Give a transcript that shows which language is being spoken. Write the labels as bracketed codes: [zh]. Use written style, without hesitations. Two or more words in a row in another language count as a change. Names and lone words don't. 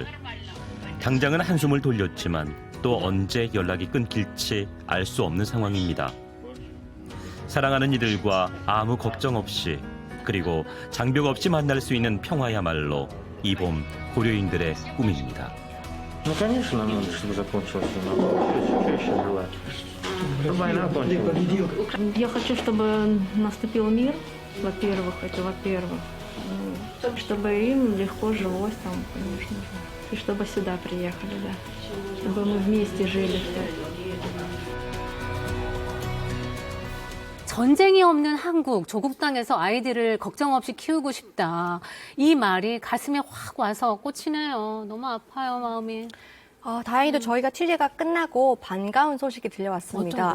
[ko] 당장은 한숨을 돌렸지만 또 언제 연락이 끊길지 알 수 없는 상황입니다. 사랑하는 이들과 아무 걱정 없이 그리고 장벽 없이 만날 수 있는 평화야말로 이 봄 고려인들의 꿈입니다. [ru] Ну, конечно, нам надо, чтобы закончилась война. Чаще бывает. Война кончилась. Я хочу, чтобы наступил мир, во-первых, чтобы им легко жилось там, конечно же. И чтобы сюда приехали, да. Чтобы мы вместе жили все. [ko] 전쟁이 없는 한국, 조국 땅에서 아이들을 걱정 없이 키우고 싶다. 이 말이 가슴에 확 와서 꽂히네요. 너무 아파요, 마음이. 다행히도 저희가 취재가 끝나고 반가운 소식이 들려왔습니다.